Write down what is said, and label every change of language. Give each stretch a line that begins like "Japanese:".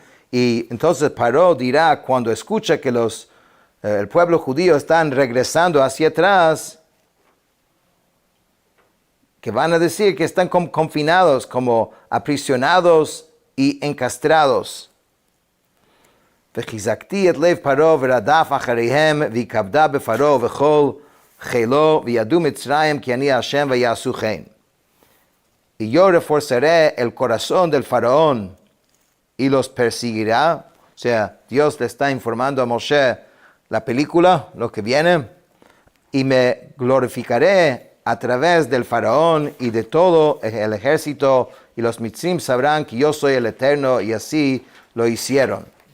Spanish: Y entonces Paró dirá, cuando escucha que el pueblo judío están regresando hacia atrás, que van a decir que están confinados, como aprisionados y encastrados.
Hebrew: וחזקתי את לב פרעה ורדף אחריהם וכבדה בפרעה וכל חילו וידעו מצרים כי אני השם ויעשו כן.
Spanish: Y yo reforzaré el corazón del faraón y los perseguirá. O sea, Dios le está informando a Moshe la película, lo que viene, y me glorificaré a través del faraón y de todo el ejército, y los mitzrim sabrán que yo soy el Eterno, y así lo hicieron.